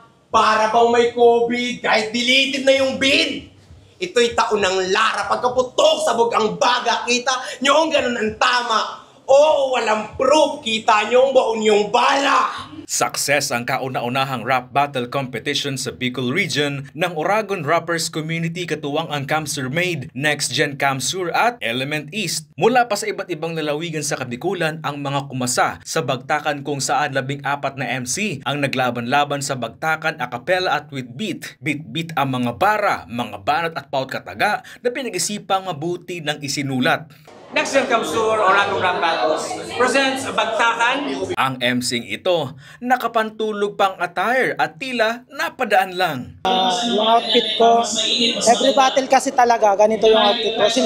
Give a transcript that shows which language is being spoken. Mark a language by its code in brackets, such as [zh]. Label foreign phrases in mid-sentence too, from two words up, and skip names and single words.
[tl] Para bang may COVID, kahit deleted na yung bid. Ito'y taon ng Lara. Pagkaputok, sabog ang baga. Kita nyo ang ganun ang tama. Oo, walang proof. Kita nyo ang baon yung bala. Success ang kauna-unahang [en] rap battle competition [tl] sa Bicol Region ng Oragon Rappers Community katuwang ang Kamsur Made, Next Gen Kamsur at Element East. Mula pa sa iba't ibang lalawigan sa Kabikulan ang mga kumasa sa bagtakan kung saan 14 na MC ang naglaban-laban sa bagtakan a cappella at [en] with beat. [tl] Beat ang mga bara, mga banat at paut kataga na pinag-isipang mabuti ng isinulat. Next Gen Kamsur, Oragon Rap Battles presents Bagtakan. Ang MCing ito, nakapantulog pang attire at tila napadaan lang. Yung outfit ko, [en] every battle [tl] kasi talaga, ganito yung outfit ko.